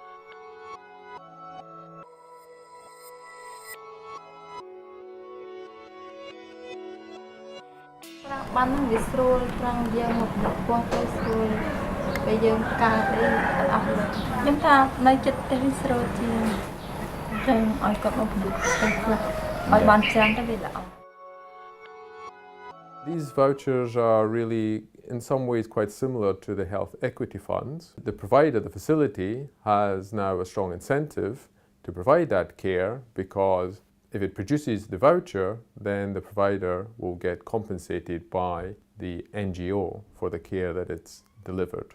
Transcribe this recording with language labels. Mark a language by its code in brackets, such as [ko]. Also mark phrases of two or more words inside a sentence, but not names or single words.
[km] បានវាស្រួលត្រង់យើងមកដាក់ពណ៌ទៅស្រួលពេលយើងកើតអីអត់ខ្ញុំថានៅចិត្តទៅស្រួលជាងចឹងឲ្យគាត់មកពិនិត្យទៅខ្លះឲ្យបានច្រើនទៅវាល្អ [en] These vouchers are really in some ways quite similar to the health equity funds. The provider, the facility, has now a strong incentive to provide that care because if it produces the voucher, then the provider will get compensated by the NGO for the care that it's delivered.